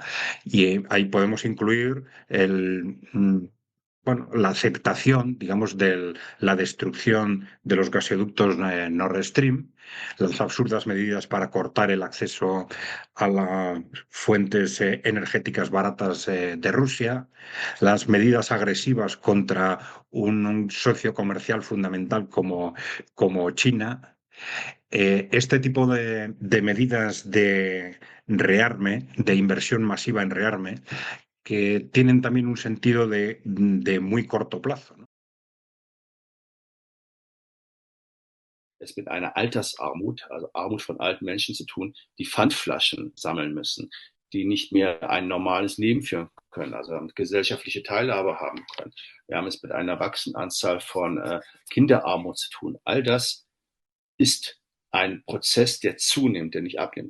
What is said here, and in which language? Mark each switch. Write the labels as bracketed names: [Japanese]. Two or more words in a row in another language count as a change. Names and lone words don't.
[Spanish] Y ahí podemos incluir bueno, la aceptación, digamos, de la destrucción de los gasoductos Nord Stream, las absurdas medidas para cortar el acceso a las fuentes energéticas baratas de Rusia, las medidas agresivas contra un socio comercial fundamental como China. Este tipo de medidas de rearme, de inversión masiva en rearme, que tienen también un sentido de muy corto plazo, ¿no? [German] Es mit einer Altersarmut, also Armut von alten Menschen zu tun, die Pfandflaschen sammeln müssen, die nicht mehr ein normales Leben führen können, also gesellschaftliche Teilhabe haben können. Wir haben es mit einer wachsenden Anzahl von Kinderarmut zu tun. All das ist ein Prozess, der zunimmt, der nicht abnimmt.